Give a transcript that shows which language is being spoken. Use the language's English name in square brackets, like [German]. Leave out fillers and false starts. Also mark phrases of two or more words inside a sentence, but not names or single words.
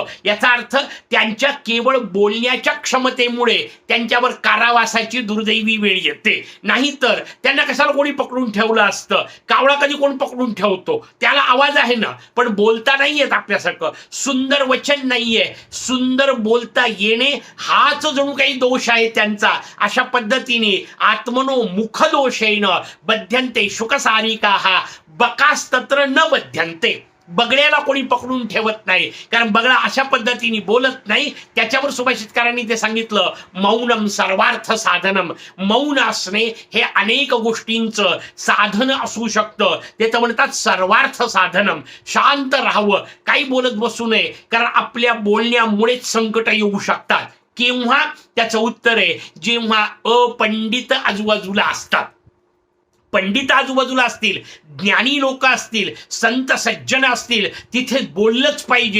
[Marathi] याचा अर्थ त्यांच्या केवळ बोलण्याच्या क्षमतेमुळे त्यांच्यावर कारावासाची दुर्दैवी वेळ येते. नाहीतर त्यांना कशाला कोणी पकडून ठेवलं असतं? कावळा कधी कोण पकडून ठेवतो? त्याला आवाज आहे ना, पण बोलता नाही येत आपल्यासारखं. सुंदर वचन नाहीये, सुंदर बोलता येणे हाच जणू काही दोष आहे त्यांचा. अशा पद्धतीने [Sanskrit] आत्मनो मुख दोषेन बध्यन्ते शुकसारिकाः बकास्तत्र न बध्यन्ते. [Marathi] बगड्याला कोणी पकडून ठेवत नाही, कारण बगडा अशा पद्धतीने बोलत नाही. त्याच्यावर सुभाषितकारांनी ते सांगितलं, [Sanskrit] मौनम सर्वार्थ साधनम. [Marathi] मौन असणे हे अनेक गोष्टींचं साधन असू शकतं. ते तर म्हणतात [Sanskrit] सर्वार्थ साधनम. [Marathi] शांत राहावं, काही बोलत बसू नये, कारण आपल्या बोलण्यामुळेच संकट येऊ शकतात. केव्हा? त्याचं उत्तर आहे, जेव्हा अपंडित आजूबाजूला असतात. पंडित आजूबाजूला असतील, ज्ञानी लोक असतील, संत सज्जन असतील, तिथे बोललंच पाहिजे.